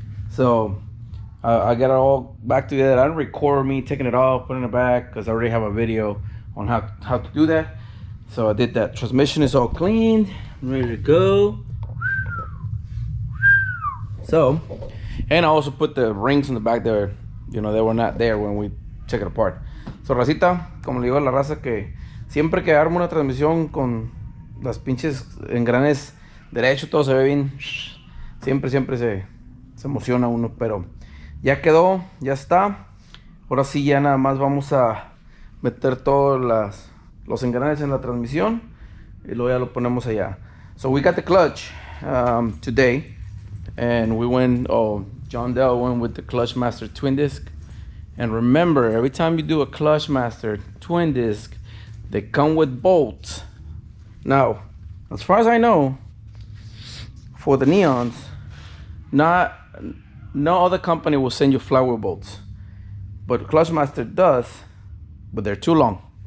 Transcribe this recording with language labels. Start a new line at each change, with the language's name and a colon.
English: So I got it all back together. I didn't record me taking it off, putting it back, because I already have a video on how to do that. So I did that. Transmission is all cleaned, ready to go. So, and I also put the rings in the back there. You know, they were not there when we took it apart.
Spanish: So, racita, como le digo a la raza, que siempre que armo una transmisión con las pinches engranes derecho, todo se ve bien. Siempre se emociona uno, pero ya quedó, ya está. Ahora sí ya nada más vamos a meter todos los engranes en la transmisión y luego ya lo ponemos allá.
English: So we got the clutch today, and we went, John Dell went with the Clutch Master twin disc. And remember, every time you do a Clutch Master twin disc, they come with bolts. Now, as far as I know, for the Neons, no other company will send you flywheel bolts, but Clutch Master does, but they're too long.